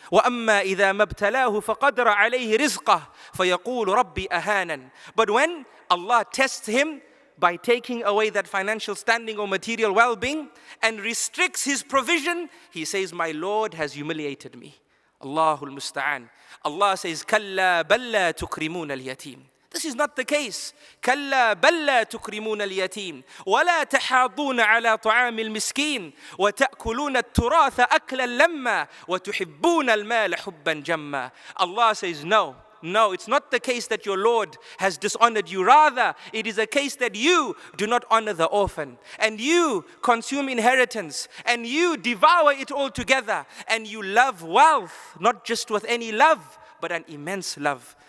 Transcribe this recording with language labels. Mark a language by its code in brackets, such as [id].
[ar] وَأَمَّا إِذَا مَبْتَلَاهُ فَقَدْرَ عَلَيْهِ رِزْقَهُ فَيَقُولُ رَبِّي أَهَانًا. [en] But when Allah tests him by taking away that financial standing or material well-being and restricts his provision, he says, my Lord has humiliated me. [ar] Allahul Musta'an. [en] Allah says, [ar] كَلَّا بَلْ لَا تُكْرِمُونَ الْيَتِيمِ. [en] This is not the case. [ar] كلا بل لا تكرمون اليتيم ولا تحاضون على طعام المسكين وتأكلون التراث أكلا لما وتحبون المال حبا جما. [en] Allah says no. No, it's not the case that your Lord has dishonored you. Rather, it is a case that you do not honor the orphan, and you consume inheritance, and you devour it all together, and you love wealth, not just with any love, but an immense love.